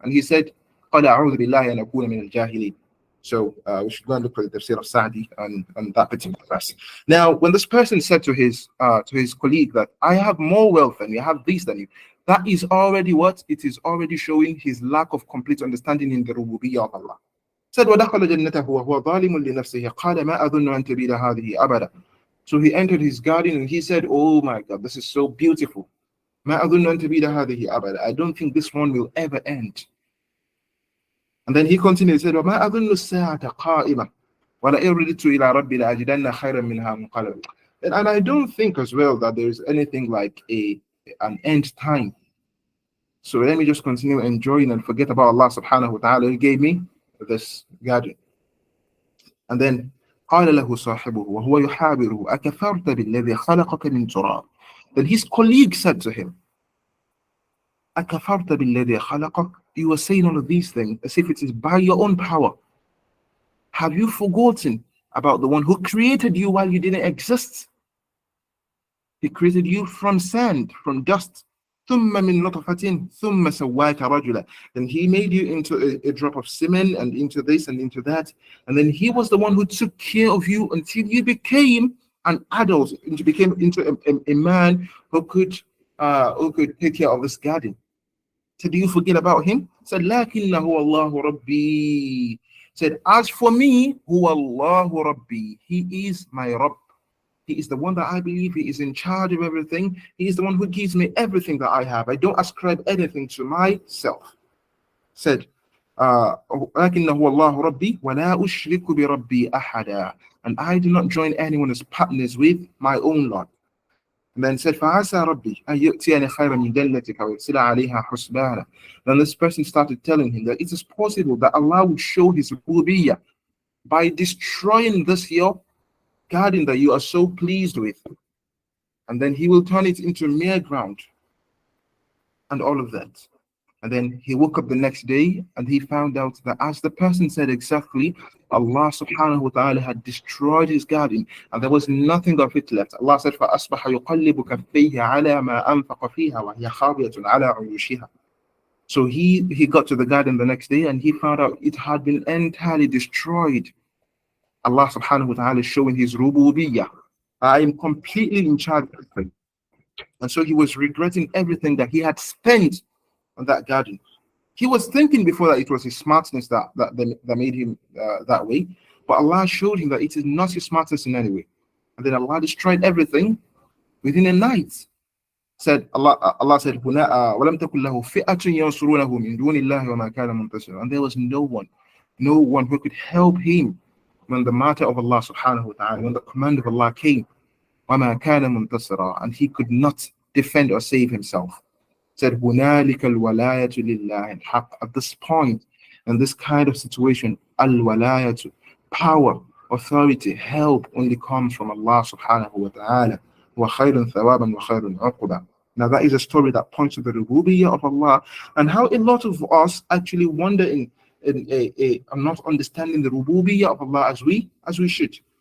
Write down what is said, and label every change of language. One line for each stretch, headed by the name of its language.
English: And he said,
Arabic: قَالَ أَعُوذُ بِاللَّهِ أَنْ أَكُونَ مِنَ الْجَاهِلِينَ.
English: So we should go and look for the tafsir of Sa'di on that particular verse. Now, when this person said to his colleague that I have more wealth than you, I have this than you, that is already what? It is already showing his lack of complete understanding in the rububiyyah of Allah.
Arabic: Said وَدَخَلَ جَنَّتَهُ وَهُوَ ظَالِمٌ لِنَفْسِهِ قَالَ مَا أَظُنُّ أَن تَبِيدَ هَذِهِ أَبَدًا.
English: So he entered his garden and he said, oh my God, this is so beautiful.
Arabic: مَا أَظُنُّ أَن تَبِيدَ هَذِهِ أَبَدًا.
English: I don't think this one will ever end. And then he continued and said,
Arabic: وَمَا أَظُنُّ السَّاعَةَ قَائِمَةً وَلَئِن رُدِدتُّ إِلَىٰ رَبِّي لَأَجِدَنَّ خَيْرًا مِنْهَا مُنقَلَبًا.
English: And I don't think as well that there is anything like an end time. So let me just continue enjoying and forget about Allah subhanahu wa ta'ala who gave me this garden. And then
Arabic: قال له صاحبه وهو يحاوره أكفرت بالذي خلقك من تراب.
English: Then his colleague said to him,
Arabic: أكفرت بالذي خلقك.
English: You are saying all of these things as if it is by your own power. Have you forgotten about the one who created you while you didn't exist? He created you from sand, from dust.
Arabic: ثم من نطفة ثم سواك رجلا.
English: Then he made you into a drop of semen and into this and into that. And then he was the one who took care of you until you became an adult, and you became into a man who could take care of this garden. So do you forget about him?
Arabic: Said, لكنه الله ربي.
English: Said, as for me,
Arabic: هو الله ربي.
English: He is my Rabb. He is the one that I believe. He is in charge of everything. He is the one who gives me everything that I have. I don't ascribe anything to myself.
Arabic: Said, لكنه الله ربي ولا أشرك بربي أحدا.
English: And I do not join anyone as partners with my own Lord. And then said,
Arabic: فَعَسَى رَبِّي أَن يُؤْتِيَنِ خَيْرًا مِنْ دَلَّتِكَ وَيُرْسِلَ عَلَيْهَا حُسْبَانًا.
English: Then this person started telling him that it is possible that Allah would show his rububiyyah by destroying this here garden that you are so pleased with. And then he will turn it into mere ground and all of that. And then he woke up the next day and he found out that as the person said exactly, Allah subhanahu wa ta'ala had destroyed his garden and there was nothing of it left. Allah said,
Arabic: فَأَصْبَحَ يُقَلِّبُ كَفَّيْهِ عَلَى مَا أَنْفَقَ فِيهَا وَهِيَ خَاوِيَةٌ عَلَى عُرُوشِهَا.
English: So he got to the garden the next day and he found out it had been entirely destroyed. Allah subhanahu wa ta'ala is showing his rububiyyah. I am completely in charge of everything. And so he was regretting everything that he had spent on that garden. He was thinking before that it was his smartness that made him that way. But Allah showed him that it is not his smartness in any way. And then Allah destroyed everything within a night. Allah said,
Arabic: وَلَمْ تَكُنْ لَهُ فِئَةٌ يَنْصُرُونَهُ مِنْ دُونِ اللَّهِ وَمَا كَانَ مُنْتَصِرًا.
English: And there was no one who could help him when the matter of Allah subhanahu wa ta'ala, when the command of Allah came.
Arabic: وَمَا كَانَ مُنْتَصِرًا.
English: And he could not defend or save himself.
Arabic: Said, هُنَالِكَ الْوَلَايَةُ لِلَّهِ الْحَقِّ.
English: At this point, in this kind of situation, al-walayatu, power, authority, help only comes from Allah subhanahu wa ta'ala.
Arabic: وَخَيْرٌ ثَوَابًا وَخَيْرٌ عُقْبًا.
English: Now that is a story that points to the rububiyyah of Allah and how a lot of us actually wonder in not understanding the rububiyyah of Allah as we should.